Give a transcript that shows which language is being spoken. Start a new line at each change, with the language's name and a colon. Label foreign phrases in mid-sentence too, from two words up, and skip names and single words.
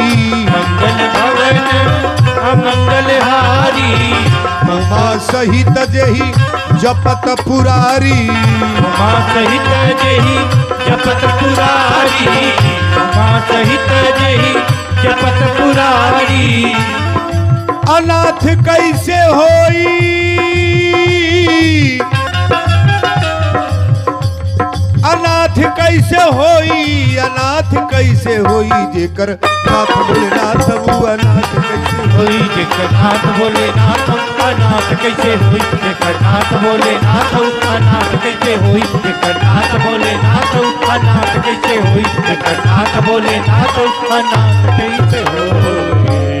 Awadhi: मंगल भवन अमंगल हारी, उमा सहित जही जपत पुरारी, उमा सहित जही जपत पुरारी, उमा सहित जही जपत पुरारी।
Bhojpuri: अनाथ कैसे होई, अनाथ कैसे होई, अनाथ कैसे होई, जेकर नाथ भोलेनाथ वो अनाथ कैसे होई, जेकर नाथ भोलेनाथ अनाथ कैसे होई, जेकर नाथ भोलेनाथ अनाथ कैसे होई, जेकर नाथ भोलेनाथ अनाथ कैसे होई, जेकर नाथ भोलेनाथ अनाथ कैसे होई।